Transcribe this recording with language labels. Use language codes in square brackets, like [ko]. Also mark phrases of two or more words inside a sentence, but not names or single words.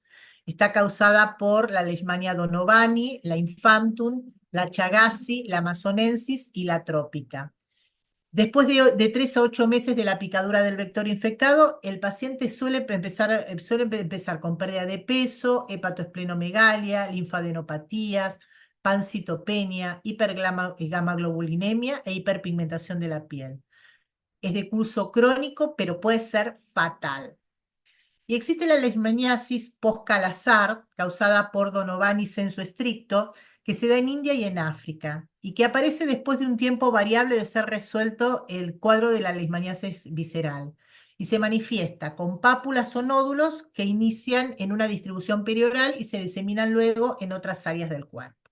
[es] Está causada por la leishmania donovani, la infantum, la chagassi, la amazonensis y la trópica. Después de 3 a 8 meses de la picadura del vector infectado, el paciente suele empezar con pérdida de peso, hepatoesplenomegalia, linfadenopatías, pancitopenia, hipergamaglobulinemia e hiperpigmentación de la piel. Es de curso crónico, pero puede ser fatal. Y existe la leishmaniasis post-Kala-Azar, causada por Donovan y [la] sensu stricto, [es] que se da en India y en África, y que aparece después de un tiempo variable de ser resuelto el cuadro de la leishmaniasis visceral, y se manifiesta con pápulas o nódulos que inician en una distribución perioral y se diseminan luego en otras áreas del cuerpo.